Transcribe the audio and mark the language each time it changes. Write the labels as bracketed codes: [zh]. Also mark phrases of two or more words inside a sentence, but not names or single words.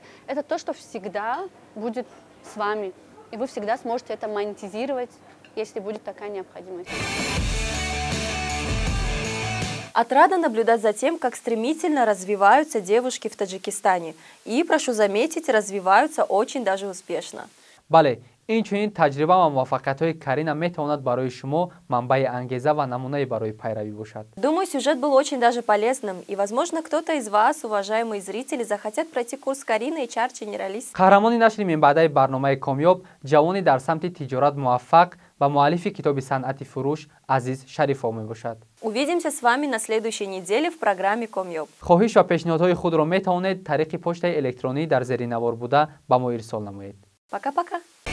[ru] Это то, что всегда будет с вами. И вы всегда сможете это монетизировать, если будет такая необходимость. Отрада наблюдать за тем, как стремительно развиваются девушки в Таджикистане. И, прошу заметить, развиваются очень даже успешно. [tg] Бале, инчунин таҷриба ва муваффақиятҳои Карина метавонад барои шумо манбаи ангеза ва намунаи барои пайравӣ бошад. [ru] Думаю, сюжет был очень даже полезным. И, возможно, кто-то из вас, уважаемые зрители, захотят пройти курс Карины HR Generalist. [tg] Қаҳрамони нашри минбаъдаи барномаи комёб, ҷавони дар самти тиҷорат муваффақ ва муаллифи китоби санъати фурӯш Азиз Шарифов мебошад. [ru] Увидимся с вами на следующей неделе в программе Комёб. [tg] хоҳиш ва пешниҳодҳои худро метавонед тариқи почтаи электронӣ дар зери навор буда ба мо ирсол намоед. [ru] Пока-пока.